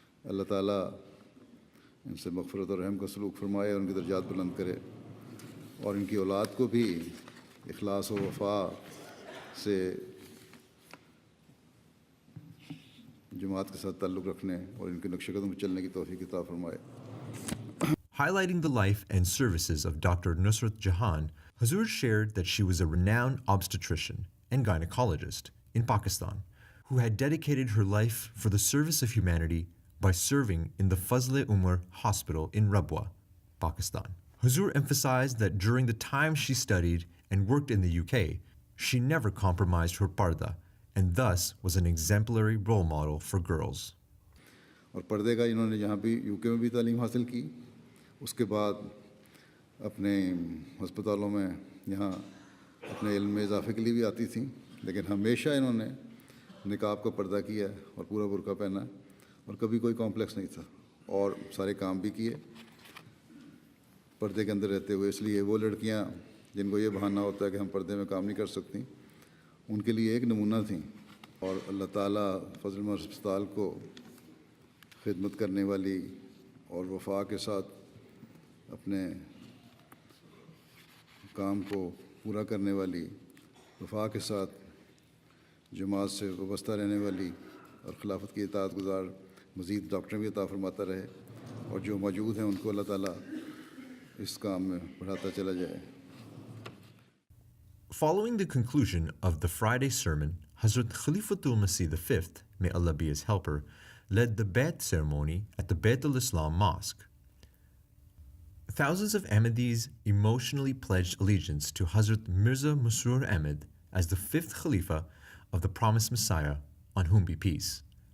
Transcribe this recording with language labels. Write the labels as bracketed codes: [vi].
[ur] اللہ تعالیٰ ان سے مغفرت اور رحم کا سلوک فرمائے اور ان کی درجات بلند کرے، اور ان کی اولاد کو بھی اخلاص و وفا سے جماعت کے ساتھ تعلق رکھنے اور ان کے نقش قدم پر چلنے کی توفیق عطا فرمائے. [en] Highlighting the life and services of Dr. Nusrat Jahan, Hazur shared that she was a renowned obstetrician and gynecologist in Pakistan who had dedicated her life for the service of humanity by serving in the Fazl-e-Umar Hospital in Rabwa, Pakistan. Hazur emphasized that during the time she studied and worked in the UK, she never compromised her parda and thus was an exemplary role model for girls. [ur] اور پردے کا انہوں نے یہاں بھی you کے میں بھی تعلیم حاصل کی. اس کے بعد اپنے ہسپتالوں میں یہاں اپنے علم میں اضافے کے لیے بھی آتی تھیں، لیکن ہمیشہ انہوں نے نقاب کا پردہ کیا اور پورا برقع پہنا اور کبھی کوئی کمپلیکس نہیں تھا، اور سارے کام بھی کیے پردے کے اندر رہتے ہوئے. اس لیے وہ لڑکیاں جن کو یہ بہانہ ہوتا ہے کہ ہم پردے میں کام نہیں کر سکتی، ان کے لیے ایک نمونہ تھیں. اور اللہ تعالیٰ فضل مر ہسپتال کو خدمت کرنے والی اور وفا کے ساتھ اپنے کام کو پورا کرنے والی، وفا کے ساتھ جماعت سے وابستہ رہنے والی اور خلافت کی اطاعت گزار مزید ڈاکٹر بھی عطا فرماتا رہے، اور جو موجود ہیں ان کو اللہ تعالیٰ اس کام میں بڑھاتا چلا جائے. [en] Following the conclusion of the Friday sermon, Hazrat Khalifatul Masih V, may Allah be his helper, led the Bayt ceremony at the Bayt al-Islam Mosque. Thousands of Ahmadis emotionally pledged allegiance to Hazrat Mirza Masroor Ahmed as the fifth Khalifa of the promised Messiah, on whom be peace.